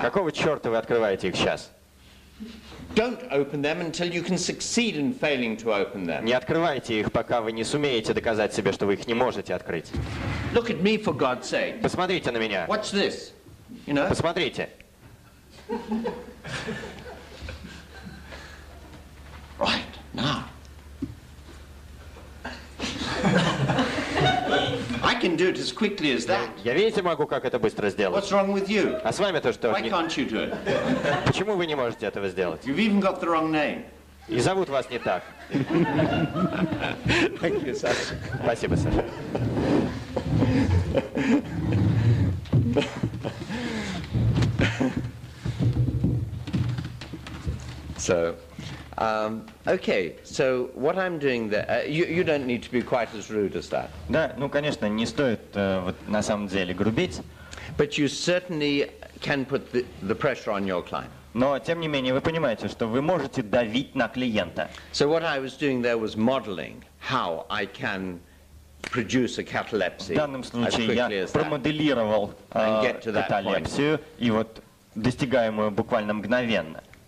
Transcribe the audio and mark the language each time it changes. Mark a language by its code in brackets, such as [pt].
[ru] Какого черта вы открываете их сейчас? [en] Don't open them until you can succeed in failing to open them. [ru] Не открывайте их, пока вы не сумеете доказать себе, что вы их не можете открыть. [en] Look at me, for God's sake. [ru] Посмотрите на меня. [en] Watch this. You know? [ru] Посмотрите. [en] Right, now. I can do it as quickly as that. [ru] Я, видите, могу как это быстро сделать. [en] What's wrong with you? [ru] А с вами-то что? [en] Why can't you do it? [ru] Почему вы не можете этого сделать? [en] You've even got the wrong name. [ru] И зовут вас не так. [en] Thank you, Sasha. [ru] Спасибо, Саша. [en] So, okay, so what I'm doing there, you don't need to be quite as rude as that. [ru] Да, ну, конечно, не стоит вот, на самом деле грубить, [en] But you certainly can put the pressure on your client. [ru] но, тем не менее, вы понимаете, что вы можете давить на клиента. [en] So what I was doing there was modeling how I can produce a [ru] В [en] catalepsy [ru] данном [en] as [ru] случае я [en] quickly as that. [ru] промоделировал [en] And get to that [ru] каталепсию, и вот достигаемую буквально мгновенно.